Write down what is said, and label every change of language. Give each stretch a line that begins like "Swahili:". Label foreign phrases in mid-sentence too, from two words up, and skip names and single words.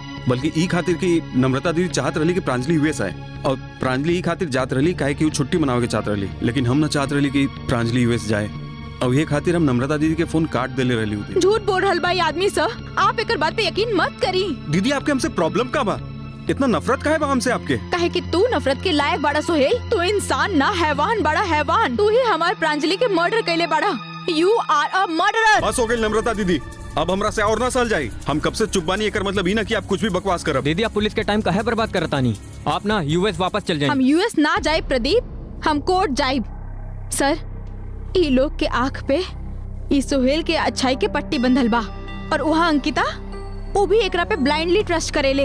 Bhojpuri: बल्कि ई खातिर की नम्रता दीदी चाहत रही कि प्रांजलि यूएस आए, और प्रांजलि ई खातिर जात रही काहे कि वो छुट्टी मनावे के चाहत रही, लेकिन हम ना चाहत रही कि प्रांजलि यूएस जाए, और ये खातिर हम नम्रता दीदी के फोन काट देले रही होती। झूठ बोल रहल बा ये आदमी सर, आप एक बात पे यकीन मत करी। दीदी आपके हमसे प्रॉब्लम का बा? इतना नफरत का है बा हमसे आपके? काहे कि तू नफरत के लायक बड़ा सोहेल, तू इंसान ना हैवान बड़ा हैवान। तू ही हमार प्रांजलि के मर्डर कैले बड़ा।
English: You are a murderer.
Bhojpuri: बस हो गई नम्रता दीदी, अब हमरा से और ना सल जाई। हम कब से चुप बानी, एकर मतलब ही ना कि आप कुछ भी बकवास करब। दीदी आप पुलिस के टाइम काहे बर्बाद करतानी? आप ना यूएस वापस चल जाए। हम यूएस ना जाए प्रदीप, हम कोर्ट जाए। सर ई लोग के आँख पे ई सोहेल के अच्छाई के पट्टी बंधल बा, और वहाँ अंकिता वो भी एकरा पे
English: blindly trust
Bhojpuri: करेले।